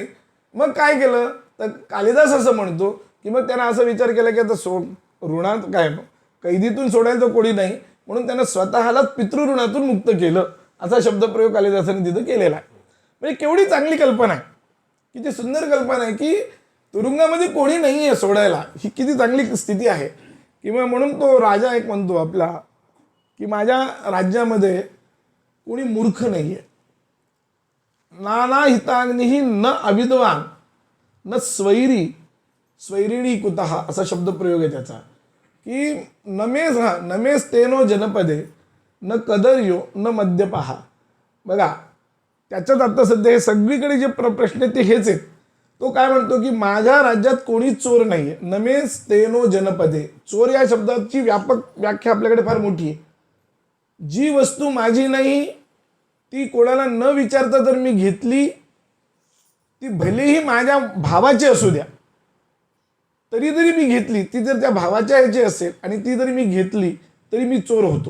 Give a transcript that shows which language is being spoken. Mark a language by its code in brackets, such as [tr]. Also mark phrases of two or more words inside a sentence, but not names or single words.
[mr] मग काय केलं तर कालिदास असं म्हणतो की मग त्यानं असा विचार केला की आता ऋणात काय, कैदीतून सोडायला तर कोणी नाही, म्हणून त्यानं स्वतःला पितृऋणातून मुक्त केलं, असा शब्दप्रयोग कालिदासाने तिथं केलेला आहे. म्हणजे केवढी चांगली कल्पना आहे, किती सुंदर कल्पना आहे की तुरुंगामध्ये कोणी नाही आहे सोडायला. ही किती चांगली स्थिती आहे. किंवा म्हणून तो राजा एक म्हणतो आपला की माझ्या राज्यामध्ये कोणी मूर्ख नाही आहे. [sa] नाना हिताग्निही न अविद्वान न स्वैरी स्वैरिणी कुतः [mr] असा शब्दप्रयोग आहे त्याचा, की [sa] नमेस तेनो जनपदे न कदर्यो न मद्यपहा. [mr] बघा त्याच्यात आता सध्या हे सगळीकडे जे प्रश्न आहेत ते हेच आहेत. तो काय म्हणतो की माझ्या राज्यात कोणीच चोर नाही आहे. [sa] नमेस तेनो जनपदे, [mr] चोर या शब्दाची व्यापक व्याख्या आपल्याकडे फार मोठी आहे. जी वस्तू माझी नाही ती कोणाला न विचारता जर मी घेतली, ती भलेही माझ्या भावाची असू द्या तरी मी घेतली, ती जर त्या भावाच्या ह्याची असेल आणि ती जरी मी घेतली तरी मी चोर होतो.